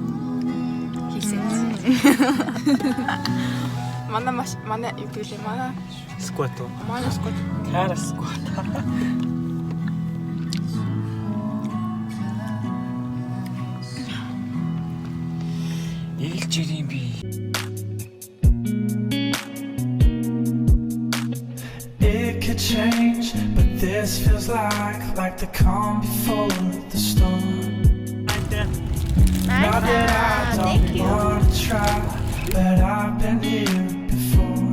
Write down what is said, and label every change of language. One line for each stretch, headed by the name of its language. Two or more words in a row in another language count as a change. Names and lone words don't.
Mongolian: Манай юу гэдэг вэ? Манай сквад. Манай сквад. Тара сквад. Ийл жирийн би.
English: It could change, but this feels like the calm before the storm. Not that I don't want to try, but I've been here before.